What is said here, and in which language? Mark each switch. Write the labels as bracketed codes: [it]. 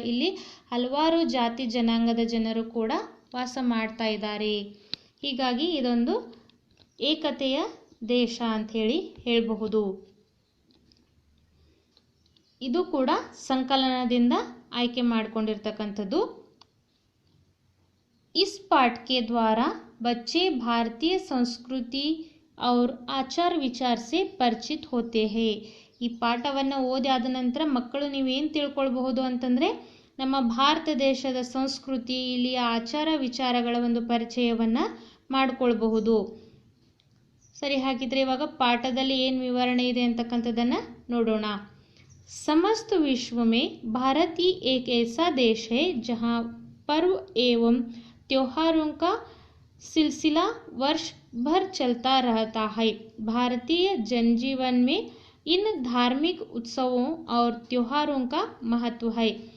[kn] ಇಲ್ಲಿ ಹಲವಾರು ಜಾತಿ ಜನಾಂಗದ ಜನರು ಕೂಡ ವಾಸ ಮಾಡ್ತಾ ಇದ್ದಾರೆ. ಹೀಗಾಗಿ ಇದೊಂದು ಏಕತೆಯ ದೇಶ ಅಂಥೇಳಿ ಹೇಳಬಹುದು. ಇದು ಕೂಡ ಸಂಕಲನದಿಂದ ಆಯ್ಕೆ ಮಾಡಿಕೊಂಡಿರ್ತಕ್ಕಂಥದ್ದು. [hi] इस पाठ के द्वारा बच्चे भारतीय संस्कृति और आचार विचार से परिचित होते हैं. [kn] ಈ ಪಾಠವನ್ನು ಓದಿ ಆದ ನಂತರ ಮಕ್ಕಳು ನೀವೇನು ತಿಳ್ಕೊಳ್ಬಹುದು ಅಂತಂದರೆ, ನಮ್ಮ ಭಾರತ ದೇಶದ ಸಂಸ್ಕೃತಿ, ಇಲ್ಲಿಯ ಆಚಾರ ವಿಚಾರಗಳ ಒಂದು ಪರಿಚಯವನ್ನು ಮಾಡಿಕೊಳ್ಬಹುದು. ಸರಿ, ಹಾಗಿದ್ರೆ ಇವಾಗ ಪಾಠದಲ್ಲಿ ಏನು ವಿವರಣೆ ಇದೆ ಅಂತಕ್ಕಂಥದ್ದನ್ನು ನೋಡೋಣ. [hi] समस्त विश्व में भारत ही एक ऐसा देश है जहाँ पर्व एवं त्योहारों का सिलसिला वर्ष भर चलता रहता है. भारतीय जनजीवन में इन धार्मिक उत्सवों और त्योहारों का महत्व है.